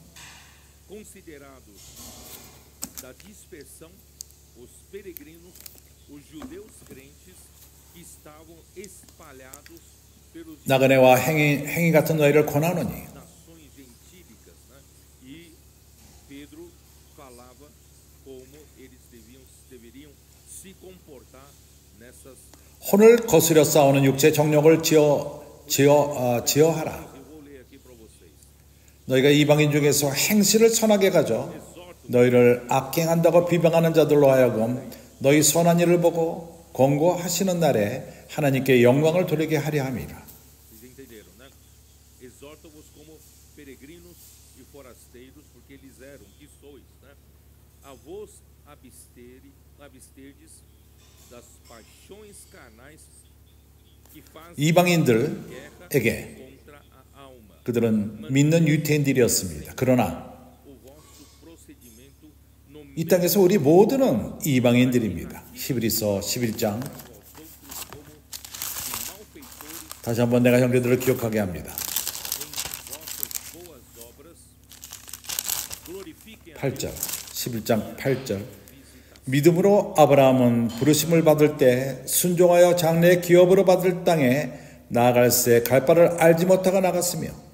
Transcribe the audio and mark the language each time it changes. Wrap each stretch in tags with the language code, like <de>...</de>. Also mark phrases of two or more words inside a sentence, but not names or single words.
<ko>나그네와 행인 같은 너희를 권하노니 혼을 거스려 싸우는 육체 정욕을 제어하라. 너희가 이방인 중에서 행실을 선하게 가져 너희를 악행한다고 비방하는 자들로 하여금 너희 선한 일을 보고 권고하시는 날에 하나님께 영광을 돌리게 하려 함이라.</ko> <pt>Vocês entenderam, né? Exorta-vos como peregrinos e forasteiros, porque eles eram e sois, né? A vos absterdes das paixões carnais que fazem</pt> <ko>이방인들에게</ko> <pt>contra a alma.</pt> <ko>그들은 믿는 유태인들이었습니다. 그러나</ko> <pt>O vosso procedimento no</pt> <ko>이 땅에서 우리 모두는 이방인들입니다. 히브리서 11장 다시 한번 내가 형제들을 기억하게 합니다. 8절 11장 8절 믿음으로 아브라함은 부르심을 받을 때 순종하여 장래의 기업으로 받을 땅에 나아갈새 갈 바를 알지 못하고 나갔으며</ko>